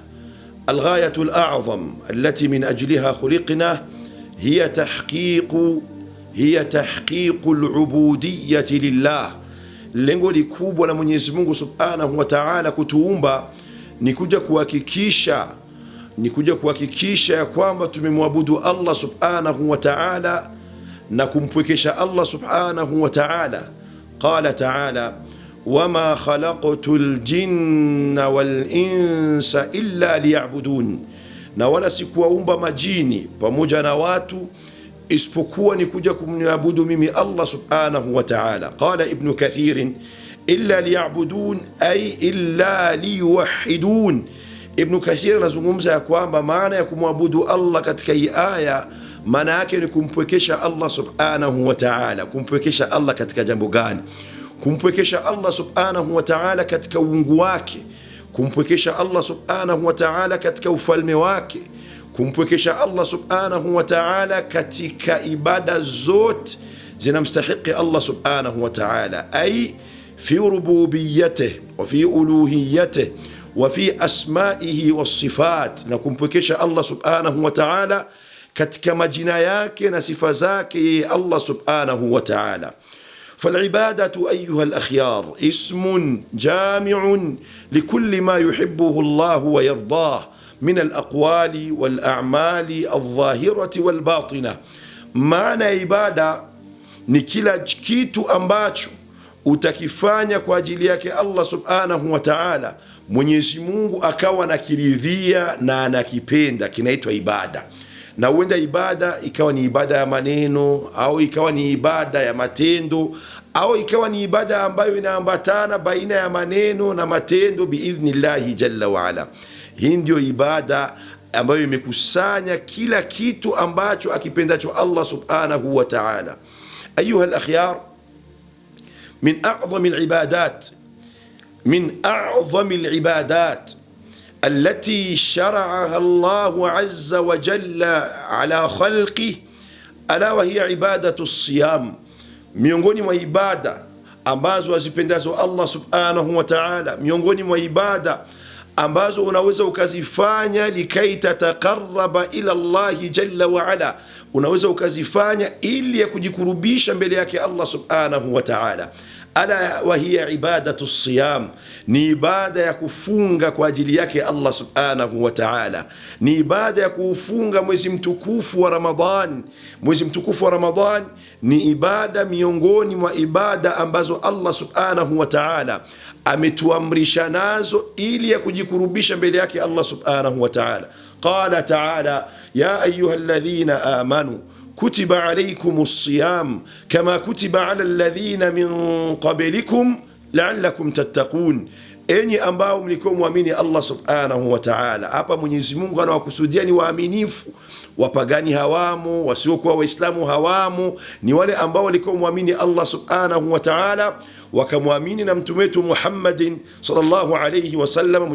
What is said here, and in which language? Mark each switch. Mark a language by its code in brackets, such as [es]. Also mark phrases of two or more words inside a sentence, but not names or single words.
[ar] الغاية العظمى التي من أجلها خلقنا هي تحقيق العبودية لله. [sw] Lengo likubwa la Mwenyezi Mungu [ar] سبحانه وتعالى [sw] kutuumba ni kuja kuhakikisha ya kwamba tumemwabudu Allah [ar] سبحانه وتعالى [sw] na kumpwekesha Allah [ar] سبحانه وتعالى. قال تعالى وما خلقت الجن والإنس إلا ليعبدون, [sw] na wala sikuwaumba majini pamoja na watu isipokuwa ni kuja kumwabudu mimi Allah [ar] سبحانه وتعالى. قال ابن كثير إلا ليعبدون أي إلا ليوحدون. [sw] Ibn Kathir anazungumza ya kwamba maana ya kumwabudu Allah katika hii aya maana yake ni kumpwekesha Allah [ar] سبحانه وتعالى. [sw] Kumpwekesha Allah katika jambo gani? Kumpwekesha Allah [ar] سبحانه وتعالى [sw] katika uungu wake, kumpwekesha Allah [ar] سبحانه وتعالى [sw] katika ufalme wake, kumpwekesha Allah [ar] سبحانه وتعالى [sw] katika ibada zote zinamstahiki Allah [ar] سبحانه وتعالى, أي في ربوبيته وفي ألوهيته وفي أسمائه والصفات, [sw] na kumpwekesha Allah [ar] سبحانه وتعالى [sw] katika majina yake na sifa zake Allah [ar] سبحانه وتعالى. فالعبادة أيها الأخيار اسم جامع لكل ما يحبه الله ويرضاه من الأقوال والأعمال الظاهرة والباطنة. معنى عبادة [sw] ni kila kitu ambacho utakifanya kwa ajili yake Allah [ar] سبحانه وتعالى, [sw] Mwenyezi Mungu akawa nakiridhia na anakipenda, kinaitwa ibada. Na huenda ibada ikawa ni ibada ya maneno, au ikawa ni ibada ya matendo, au ikawa ni ibada ambayo inaambatana baina ya maneno na matendo [ar] بإذن الله جل وعلا. [sw] Hii ndio ibada ambayo imekusanya kila kitu ambacho akipendacho Allah [ar] سبحانه وتعالى. أيها الأخيار من أعظم العبادات التي شرعها الله عز وجل على خلقه ألا وهي عبادة الصيام. [sw] miongoni mwa ibada ambazo azipendazo Allah [ar] سبحانه وتعالى, [sw] miongoni mwa ibada ambazo unaweza ukazifanya [ar] لكي تتقرب إلى الله جل وعلا, [sw] unaweza ukazifanya ili ya kujikurubisha mbele yake Allah [ar] سبحانه وتعالى. ألا وهي عبادة الصيام, [sw] ni ibada ya kufunga kwa ajili yake Allah [ar] سبحانه وتعالى. [sw] Ni ibada ya kufunga mwezi mtukufu wa Ramadhan. Mwezi mtukufu wa Ramadhan ni ibada miongoni mwa ibada ambazo Allah [ar] سبحانه وتعالى [sw] ametuamrisha nazo ili ya kujikurubisha mbele yake Allah [ar] سبحانه وتعالى. قال تعالى يا أيها الذين آمنوا كتب عليكم الصيام كما كتب على الذين من قبلكم لعلكم تتقون. [sw] Enyi ambao mlikuwa muamini Allah [ar] سبحانه وتعالى. [sw] Hapa Mwenyezi Mungu anawakusudia ni waaminifu, wapagani hawamo, wasiokuwa waislamu hawamo, ni wale ambao walikuwa muamini Allah [ar] سبحانه وتعالى [sw] wakamwamini na mtume wetu Muhammadin [ar] صلى الله عليه وسلم.